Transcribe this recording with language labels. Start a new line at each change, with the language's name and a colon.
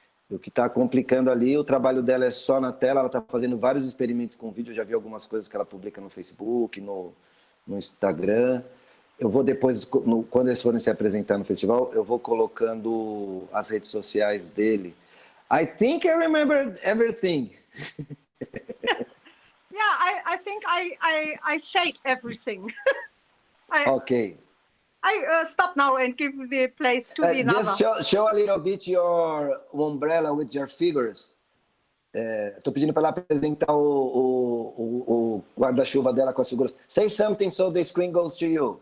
Portuguese: O que está complicando ali, o trabalho dela é só na tela, ela está fazendo vários experimentos com vídeo, eu já vi algumas coisas que ela publica no Facebook, no Instagram. Eu vou depois, quando eles forem se apresentar no festival, eu vou colocando as redes sociais dele.
English: I think I remember everything. Yeah, I think I said everything. Okay. I stop now and give the place to the another. Just show a little bit your umbrella with your figures.
Portuguese: Estou pedindo para ela apresentar o guarda-chuva dela com as figuras.
English: Say something so the screen goes to you.